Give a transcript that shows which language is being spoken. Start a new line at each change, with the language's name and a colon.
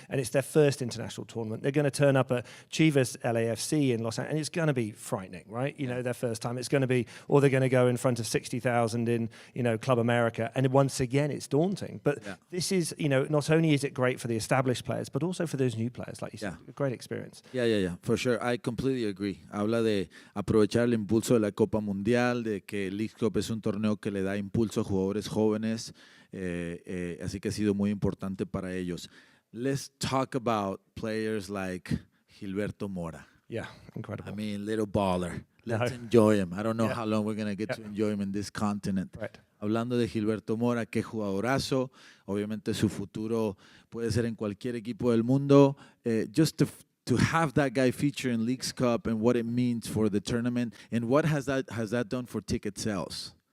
English: And it's their first international tournament. They're going to turn up at Chivas LAFC in Los Angeles, and it's going to be frightening, right? Their first time. It's going to be, or they're going to go in front of 60,000 in, Club America. And once again, it's daunting. But this is, not only is it great for the established players, but also for those new players, like you said, a great experience. Yeah, for sure. I completely agree.
Spanish: Habla de aprovechar el impulso de la Copa Mundial, de que Leagues Cup es un torneo que le da impulso a jugadores jóvenes, así que ha sido muy importante para ellos.
English: Let's talk about players like Gilberto Mora. Yeah, incredible. I mean, little baller. Let's enjoy him. I don't know how long we're going to get to enjoy him in this continent. Right.
Spanish: Hablando de Gilberto Mora, qué jugadorazo. Obviamente su futuro puede ser en cualquier equipo del mundo.
English: Just to have that guy feature in Leagues Cup and what it means for the tournament, and what has that done for ticket sales?